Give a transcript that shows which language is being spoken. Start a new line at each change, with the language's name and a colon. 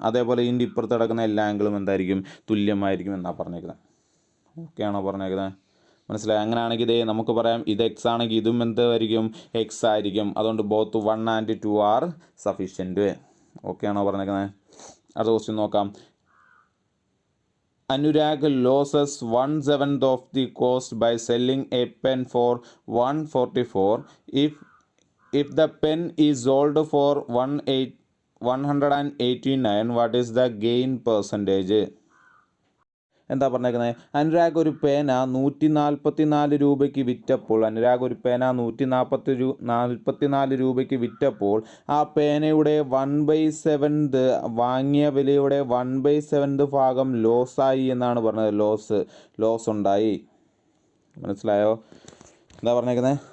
Malayalam: അതേപോലെ ഇതിൻ്റെ ഇപ്പുറത്ത് കിടക്കുന്ന എല്ലാ ആംഗിളും എന്തായിരിക്കും? തുല്യമായിരിക്കും എന്നാണ് പറഞ്ഞേക്കുന്നത്. ഓക്കെ ആണോ പറഞ്ഞേക്കുന്നത്? മനസ്സിലായി? അങ്ങനെയാണെങ്കിൽ ഇതേ നമുക്ക് പറയാം, ഇത് എക്സ് ആണെങ്കിൽ ഇതും എന്തായിരിക്കും? എക്സ് ആയിരിക്കും. അതുകൊണ്ട്
English: Both 1 and 2 are sufficient.
Malayalam: Okay ആണോ പറഞ്ഞേക്കുന്നത്? അടുത്ത ക്വസ്റ്റ്യൻ നോക്കാം.
English: Anurag loses 1/7 of the cost by selling a pen for 144. If the pen is sold for 189, what is the gain percentage?
Malayalam: എന്താ പറഞ്ഞേക്കുന്നത്? അനുരാഗ് ഒരു പേന 144 രൂപയ്ക്ക് വിറ്റപ്പോൾ, അനുരാഗ് ഒരു പേന 144 രൂപയ്ക്ക് വിറ്റപ്പോൾ ആ പേനയുടെ 1/7 വാങ്ങിയ വിലയുടെ 1/7 ഭാഗം ലോസായി എന്നാണ് പറഞ്ഞത്. ലോസ് ഉണ്ടായി. മനസ്സിലായോ? എന്താ പറഞ്ഞേക്കുന്നത്?